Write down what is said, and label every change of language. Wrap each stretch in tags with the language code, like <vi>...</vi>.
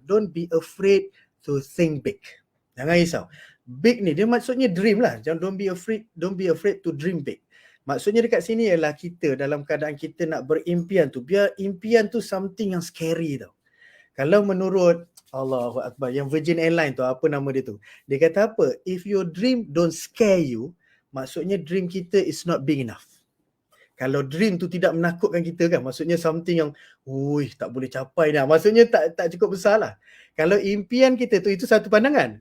<en>Don't be afraid to think big.</en> <ms>Jangan risau. Big ni dia maksudnya dream lah.</ms> <en>Don't be afraid to dream big.</en> <ms>Maksudnya dekat sini ialah kita dalam keadaan kita nak berimpian tu, biar impian tu something yang scary tau. Kalau menurut Allahu Akbar, yang Virgin Airlines tu, apa nama dia tu? Dia kata apa?</ms> <en>If your dream don't scare you,</en> <ms>maksudnya dream kita</ms> <en>is not big enough.</en> <ms>Kalau dream tu tidak menakutkan kita kan, maksudnya something yang tak boleh capai dah. Maksudnya tak cukup besar lah. Kalau impian kita tu, itu satu pandangan.</ms>